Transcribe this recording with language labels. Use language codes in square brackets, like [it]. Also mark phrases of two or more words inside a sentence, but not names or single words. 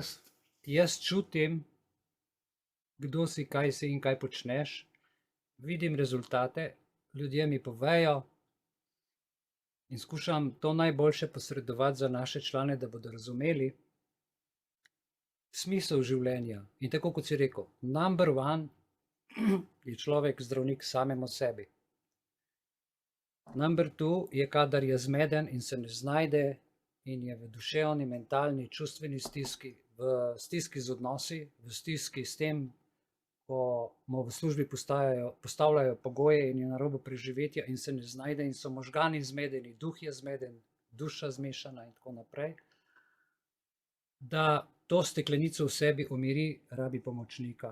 [sl] Jaz čutim, kdo si, kaj si in kaj počneš. Vidim rezultate, ljudje mi povejo in skušam to najboljše posredovati za naše člane, da bodo razumeli smisel življenja. In tako kot si rekel, [en] number one [sl] je človek zdravnik samemu sebi. [en] Number two [sl] je, kadar je zmeden in se ne znajde in je v duševni, mentalni, čustveni stiski, v stiski z odnosi, v stiski s tem, ko mu v službi postavljajo pogoje in je na robu preživetja in se ne znajde in so možgani zmedeni, duh je zmeden, duša zmešana in tako naprej, da to steklenico v sebi umiri, rabi pomočnika.